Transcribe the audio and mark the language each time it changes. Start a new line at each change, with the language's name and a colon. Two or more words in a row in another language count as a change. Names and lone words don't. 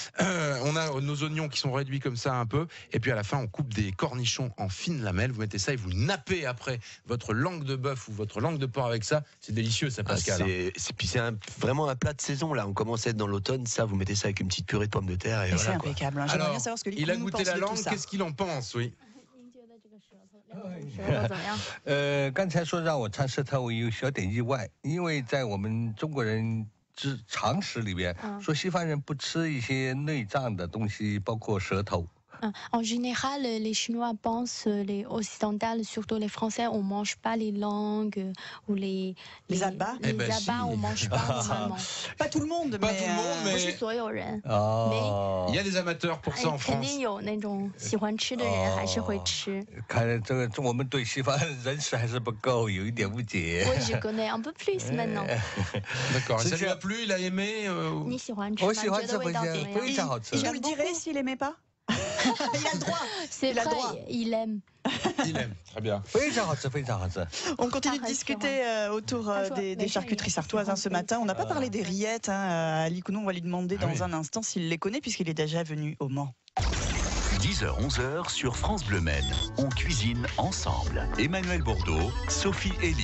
French: On a nos oignons qui sont réduits comme ça un peu, et puis à la fin on coupe des cornichons en fines lamelles. Vous mettez ça et vous nappez après votre langue de bœuf ou votre langue de porc avec ça. C'est délicieux, ça, Pascal. C'est vraiment un plat de saison là. On commence à être dans l'automne. Ça, vous mettez ça avec une petite purée de pommes de terre et Et c'est voilà, quoi. impeccable, hein. J'aimerais Alors, bien savoir ce que il a Likou nous goûté pense la de tout langue, ça. qu'est-ce qu'il en pense? Oui.
Chinese: 刚才说让我尝舌头，我有小点意外，因为在我们中国人常识里边，说西方人不吃一些内脏的东西，包括舌头。
French: En général, les Chinois pensent, les occidentales, surtout les Français, on mange pas les langues ou les abats. Les Eh ben, abats, si. on mange pas normalement. Pas tout le monde, Pas mais, tout le monde, mais-
Chinese: 不是所有人，哦
French: Il y a des amateurs pour ça en
Chinese: 肯
French: France.
Chinese: 定有那种喜欢吃的人还是会吃。看来我们对西方认识还是不够，有一点误解。
French: Oui, je connais un peu plus maintenant. D'accord. Et ça lui a C'est plu, il a aimé
Chinese: 你喜欢吃吗？我喜欢觉得味吃回去道怎么样？非常好吃。
French: il nous le dirait s'il aimait pas. Il a le droit. C'est Il a le vrai, droit. il aime. Il aime. Très bien.
Chinese: 非常好吃，非常好吃。
French: On continue de Pareil, discuter autour des mais charcuteries j'ai- sartoises ce matin. On n'a pas parlé des rillettes. À Likou, on va lui demander Ah dans oui. un instant s'il les connaît puisqu'il est déjà venu au Mans. 10h-11h sur France Bleu Maine. On cuisine ensemble. Emmanuel Bordeaux, Sophie Elie.